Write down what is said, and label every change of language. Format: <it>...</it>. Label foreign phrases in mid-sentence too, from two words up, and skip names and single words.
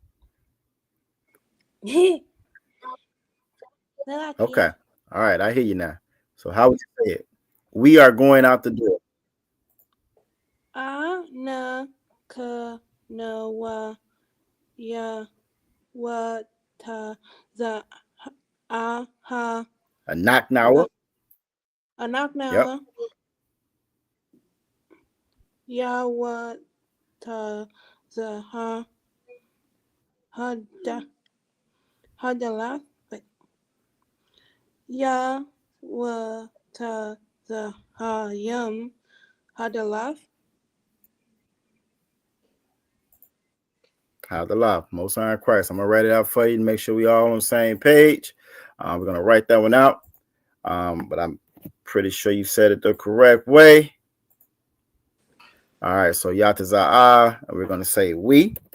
<en>Say that Okay. again. All right, I hear you now. So how would you say it? We are going out the door. Na ka na wa ya wa ta za ha A knock now. a knock Yep. now ya wa ta za ha da la ya wa ta za ha yum ha da la. How the law, Most High Christ. I'm gonna write it out for you to make sure we all on the same page. We're gonna write that one out. But I'm pretty sure you said it the correct way. All right, so Yataza'ah, and we're gonna say we.</en>